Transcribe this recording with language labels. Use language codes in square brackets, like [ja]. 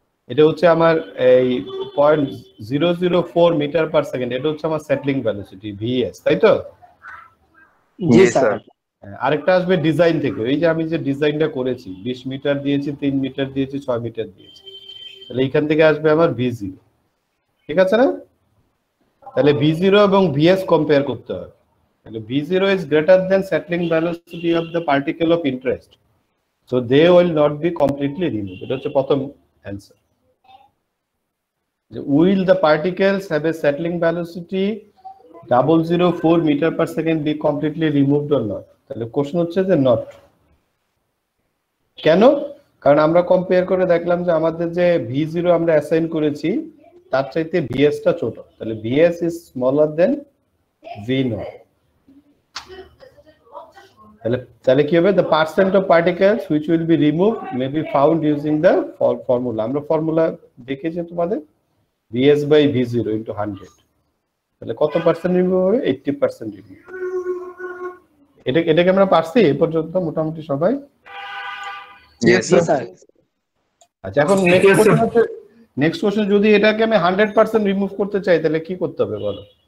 [bn] এটা হচ্ছে আমার এই 0.004 মিটার পার সেকেন্ড, এটা হচ্ছে আমার সেটলিং ভেলোসিটি ভিএস, তাই তো? জি স্যার। আরেকটা আসবে ডিজাইন থেকে, এই যে আমি যে ডিজাইনটা করেছি 20 মিটার দিয়েছি, 3 মিটার দিয়েছি, 6 মিটার দিয়েছি, তাহলে এইখান থেকে আসবে আমার V0, ঠিক আছে না? তাহলে V0 এবং VS কম্পেয়ার করতে হবে। [en] তাহলে V0 is greater than settling velocity of the particle of interest, so they will not be completely removed. [bn] এটা হচ্ছে প্রথম answer. [en] Will the particles have a settling velocity 0.004 meter per second be completely removed or not? [bn] তাহলে question হচ্ছে যে not. কেন? কারণ আমরা compare করে দেখলাম যে আমাদের যে V0 আমরা অ্যাসাইন করেছি তার চাইতে VS টা ছোট, তাহলে [en] VS is smaller than V0। [bn] তাহলে কি হবে? [en] the percent of particles which will be removed may be found using the formula। [bn] আমরা ফর্মুলা দেখেছি তোমাদের, VS by V0 into 100, তাহলে কত পার্সেন্ট রিমুভ হবে? 80% রিমুভ। এটাকে আমরা পারছি এই পর্যন্ত মোটামুটি সবাই? জি স্যার। আচ্ছা, এখন নেক্সট কোশ্চেন, যদি এটাকে আমি 100% রিমুভ করতে চাই তাহলে কি করতে হবে বলো?